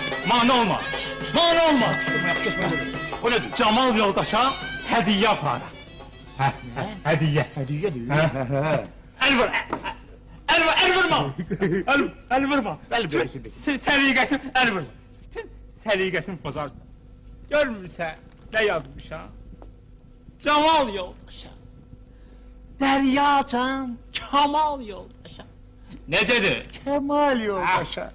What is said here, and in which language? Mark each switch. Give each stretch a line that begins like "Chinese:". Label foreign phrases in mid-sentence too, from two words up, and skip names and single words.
Azerbaijani: Mane olma. Mane olma.
Turkish: O nedir?
Azerbaijani: Camal yoldaşa hediye aparar.
Turkish: Hediye. Hediye değil.
Azerbaijani: El vur. El vurma. El vurma. Bəli, böyüsü bir. Səliqəsim, el vurma. Bütün səliqəsini pozarsan. Görmürsən, nə yazmışam? Camal yoldaşa. Deryacan, Kamal yoldaşa. Necədir? Kemal yoldaşa.